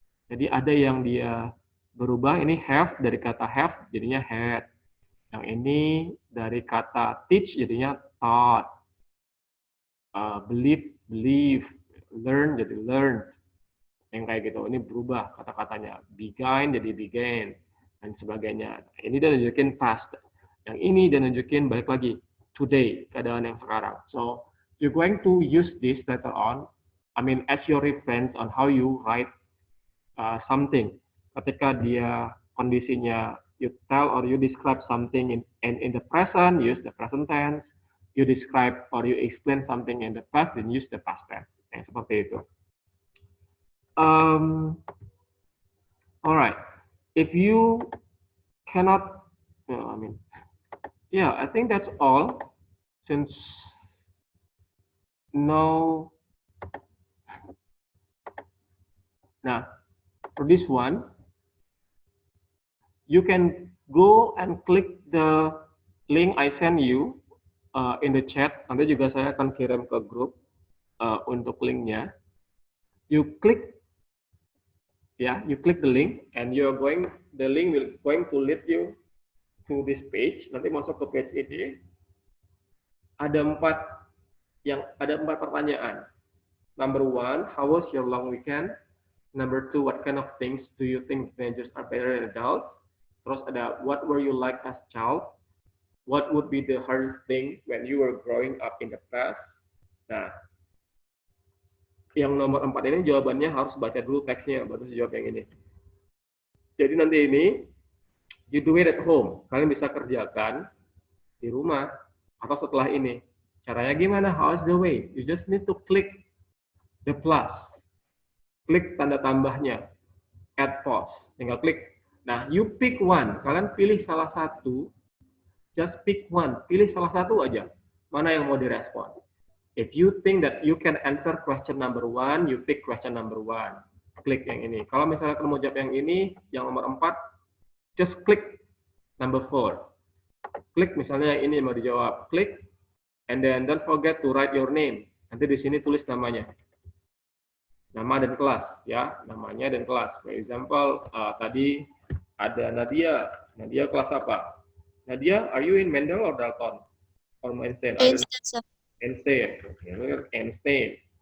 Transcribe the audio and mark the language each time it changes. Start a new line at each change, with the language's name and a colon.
Indonesian: Jadi ada yang dia berubah, ini have dari kata have jadinya had. Yang ini dari kata teach jadinya taught. Believe, learn jadi learned. Yang kayak gitu, ini berubah kata-katanya. Began jadi began, dan sebagainya. Ini dia nunjukin past. Yang ini dia nunjukin balik lagi, today, keadaan yang sekarang.
English: So, you're going to use this later on, as your reference on how you write something.
Indonesian: Ketika dia kondisinya
English: you tell or you describe something in the present, use the present tense. You describe or you explain something in the past, then use the past tense.
Indonesian: Yang seperti itu.
English: Alright. If you cannot, I think that's all. Since no, now for this one, you can go and click the link I send you in the chat.
Indonesian: Nanti juga saya akan kirim ke grup untuk linknya.
English: You click the link, and the link will going to lead you to this page.
Indonesian: Nanti masuk ke page ini. Ada empat pertanyaan.
English: Number 1, how was your long weekend? Number 2, what kind of things do you think teenagers are better than adults?
Indonesian: Terus ada,
English: what were you like as child? What would be the hardest thing when you were growing up in the past?
Indonesian: Nah, yang nomor 4 ini jawabannya harus baca dulu teksnya, baru jawab yang ini. Jadi nanti ini,
English: you do it at home.
Indonesian: Kalian bisa kerjakan di rumah atau setelah ini. Caranya gimana?
English: How's the way? You just need to click the plus.
Indonesian: Klik tanda tambahnya.
English: Add pause.
Indonesian: Tinggal klik.
English: Nah, you pick one.
Indonesian: Kalian pilih salah satu.
English: Just pick one.
Indonesian: Pilih salah satu aja. Mana yang mau direspon.
English: If you think that you can answer question number 1, you pick question number 1.
Indonesian: Klik yang ini. Kalau misalnya kamu mau jawab yang ini, yang nomor 4, just klik number 4. Klik misalnya yang ini mau dijawab. Klik.
English: And then don't forget to write your name.
Indonesian: Nanti di sini tulis namanya. Nama dan kelas. Ya, namanya dan kelas.
English: For example,
Indonesian: tadi ada Nadia. Nadia kelas apa?
English: Nadia, are you in Mendel or Dalton? Or Einstein? Einstein. Okay, look at Einstein.